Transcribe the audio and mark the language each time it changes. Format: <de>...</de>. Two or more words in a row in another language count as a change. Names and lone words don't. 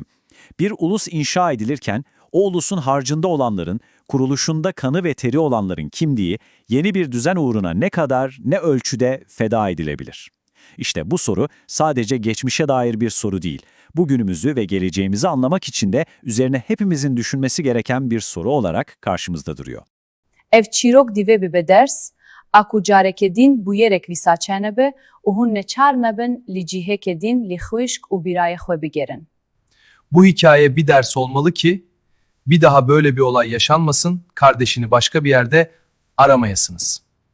<tr>Bir ulus inşa edilirken o ulusun harcında olanların, kuruluşunda kanı ve teri olanların kimliği yeni bir düzen uğruna ne kadar, ne ölçüde feda edilebilir? İşte bu soru sadece geçmişe dair bir soru değil. Bugünümüzü ve geleceğimizi anlamak için de üzerine hepimizin düşünmesi gereken bir soru olarak karşımızda duruyor.</tr> <ku>Ev çîrok divê bibe ders, a ku carekê din bûyerek vîsaçe nebe û hûn neçar nebin li cîhekê din li xwîşk û bîrayê xwe bigerin.</ku> <tr>Bu hikaye bir ders olmalı ki bir daha böyle bir olay yaşanmasın, kardeşini başka bir yerde aramayasınız.</tr>